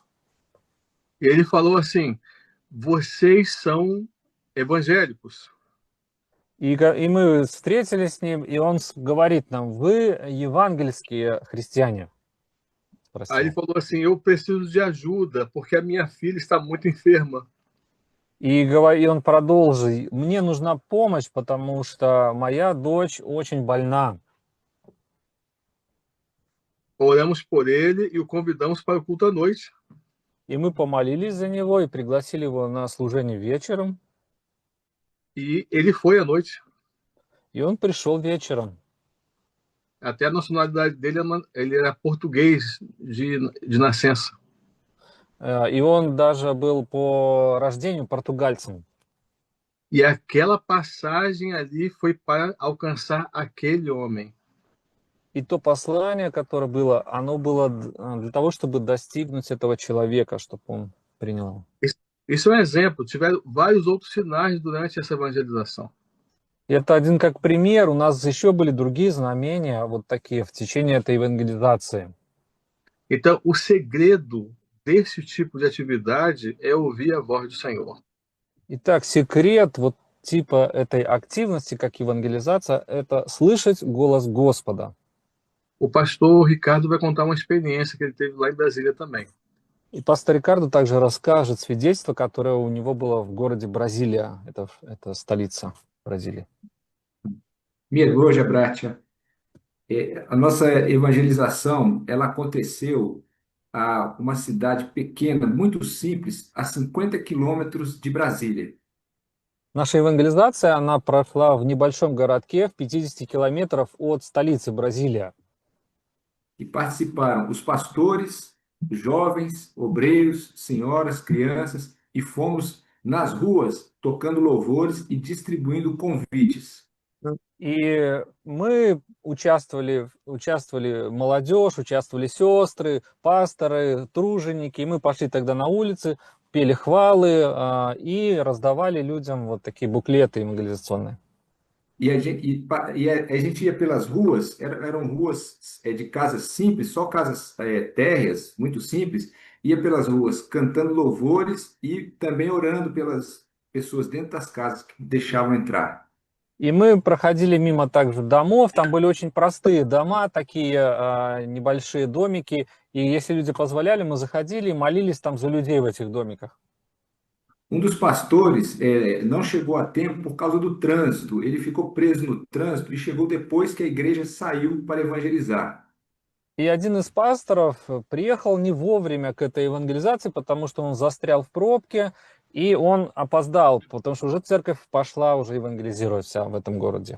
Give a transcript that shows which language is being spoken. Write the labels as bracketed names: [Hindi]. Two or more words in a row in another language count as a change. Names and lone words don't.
[Portuguese] E ele falou assim, vocês são evangélicos. [Russian] И мы встретились с ним, и он говорит нам, вы евангельские христиане. [Portuguese] Aí ele [Russian] Спросил. [Portuguese] falou assim: eu preciso de ajuda, porque a minha filha está muito enferma. [Russian] И он продолжил, мне нужна помощь, потому что моя дочь очень больна. [Portuguese] Oramos por ele e o convidamos para o culto à noite. [Russian] И мы помолились за него и пригласили его на служение вечером. [Portuguese] E ele foi à noite. [Russian] И он пришел вечером. [Portuguese] Até a nacionalidade dele, ele era português de nascença. [Russian] И он даже был по рождению португальцем. [Portuguese] E aquela passagem ali foi para alcançar aquele homem. [Russian] И то послание, которое было, оно было для того, чтобы достигнуть этого человека, чтобы он принял. [Portuguese] Isso é um exemplo. Tiveram vários outros sinais durante essa evangelização. [Russian] И это один как пример. У нас еще были другие знамения, вот такие, в течение этой евангелизации. [Portuguese] Então, o segredo desse tipo de atividade é ouvir a voz do Senhor. [Russian] Итак, секрет вот типа этой активности, как евангелизация, это слышать голос Господа. [Portuguese] O pastor Ricardo vai contar uma experiência que ele teve lá em Brasília também. [Russian] И пастор Рикардо также расскажет свидетельство, которое у него было в городе Бразилия, это столица Бразилии. [Portuguese] Minha irmã Gebratia, a nossa evangelização, ela aconteceu a uma cidade pequena, muito simples, a 50 quilômetros de Brasília. [Russian] Наша евангелизация, она прошла в небольшом городке в 50 километров от столицы Бразилия. [Portuguese] E participaram os pastores, jovens, obreiros, senhoras, crianças, e fomos nas ruas tocando louvores e distribuindo convites. [Russian] И мы участвовали молодежь, участвовали сестры, пасторы, труженики. И мы пошли тогда на улицы, пели хвалы и раздавали людям вот такие буклеты евангелизационные. [Portuguese] A gente ia pelas ruas, eram ruas de casas simples, só casas térreas, muito simples, ia pelas ruas cantando louvores e também orando pelas pessoas dentro das casas que deixavam entrar. [Russian] И мы проходили мимо также домов, там были очень простые дома, такие небольшие домики, и если люди позволяли, мы заходили и молились там за людей в этих домиках. [Portuguese] Dos pastores não chegou a tempo por causa do trânsito, ele ficou preso no trânsito e chegou depois que a igreja saiu para evangelizar. [Russian] И один из пасторов приехал не вовремя к этой евангелизации, потому что он застрял в пробке, и он опоздал, потому что уже церковь пошла уже евангелизировать вся в этом городе.